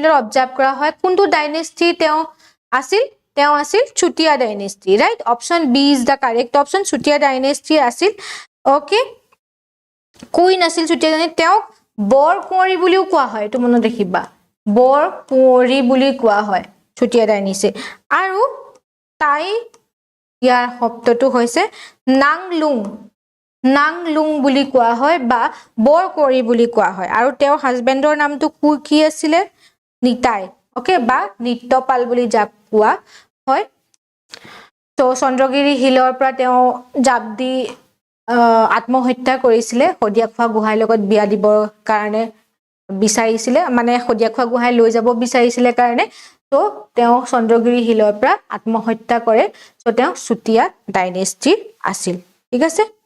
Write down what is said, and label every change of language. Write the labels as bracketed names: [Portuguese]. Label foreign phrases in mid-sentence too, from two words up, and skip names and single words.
[Assamese] observe kora hoy kuntu dynasty teo asil Chutia dynasty [English] right option B is the correct option [Assamese] Chutia dynasty আছিল okay queen আছিল Chutia dynasty তেওঁ বৰ কুঁৱৰী বুলিও কোৱা হয় এইটো মন দেখিবা বৰ কুঁৱৰী বুলি কোৱা হয় Chutia dynasty আৰু তাই য'ৰ শব্দটো হৈছে Nanglung বুলি কোৱা হয় বা বৰ কৰি বুলি কোৱা হয় আৰু তেও হাজবেণ্ডৰ নামটো কি আছিল নিতাই ওকে বা নিত্যপাল বুলি যাক কোৱা হয় তো চন্দ্ৰগিৰি হিলৰ পৰা তেও জাবদি আত্মহত্যা কৰিছিল হদিয়াখোৱা গুহাই লগত বিয়া দিবৰ কাৰণে বিচাৰিছিল মানে হদিয়াখোৱা গুহাই লৈ যাব বিচাৰিছিল কাৰণে তো তেওঁ চন্দ্ৰগিৰি হিলৰ পৰা আত্মহত্যা কৰে সো তেওঁ চুতীয়া ডাইনেষ্টি আছিল ঠিক আছে